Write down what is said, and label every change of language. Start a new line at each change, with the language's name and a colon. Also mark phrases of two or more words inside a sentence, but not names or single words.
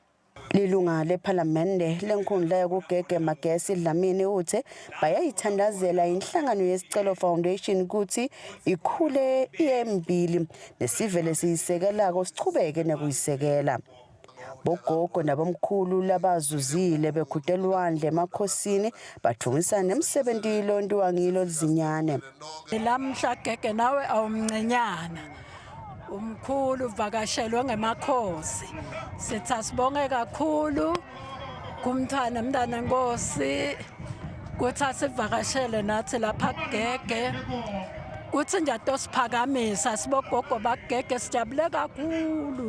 Swati: Lilunga lePhalamende lenkhundla yakugege Magesi Dlamini uthe bayayithandazela inhlangano yesicelo foundation ukuthi ikhule iyembili nesivele siyisekelako sichubeke nekuyisekela. Bogogo nabomkhulu labazuzile bekhudelwandle emakhosini bathungisa nemsebenzi lontiwa ngilo lizinyane. Lamhla gege nawe awumncinyana. Umkhulu uvakashelwe ngemakhosi. Sithi asibonge kakhulu kumthana mntana nkosi kuthi asivakashele nathi lapha kugege. Kuthi nje atosiphakamisa sibogogo bakugege sijabule kakhulu.